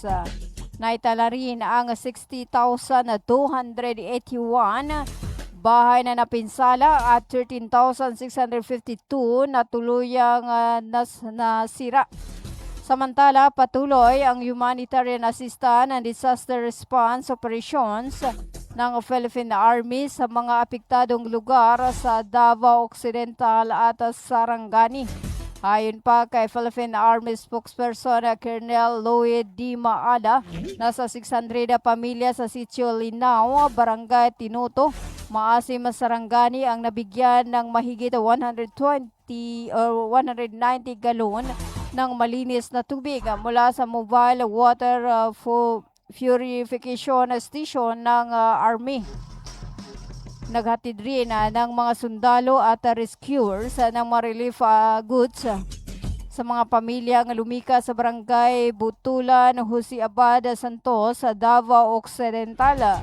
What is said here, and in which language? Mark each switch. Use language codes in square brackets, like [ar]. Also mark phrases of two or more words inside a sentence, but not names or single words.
[tl] Naitala rin ang 60,281 bahay na napinsala at 13,652 na tuluyang nasira. Samantala, patuloy ang [en] humanitarian assistance and disaster response operations [tl] ng Philippine Army sa mga apektadong lugar sa Davao Occidental at Sarangani. Ayon pa kay Philippine Army spokesperson Colonel Lloyd D. Maada, nasa 600 pamilya sa Sitio Linao, Barangay Tinuto, Maasim, Sarangani ang nabigyan ng mahigit 190 galon ng malinis na tubig mula sa [en] mobile water purification station [tl] ng Army. Naghatid rin ng mga sundalo at rescuers ng mga [en] relief goods [tl] sa mga pamilyang lumika sa barangay Butulan, Husiabad, Santos, Davao Occidental.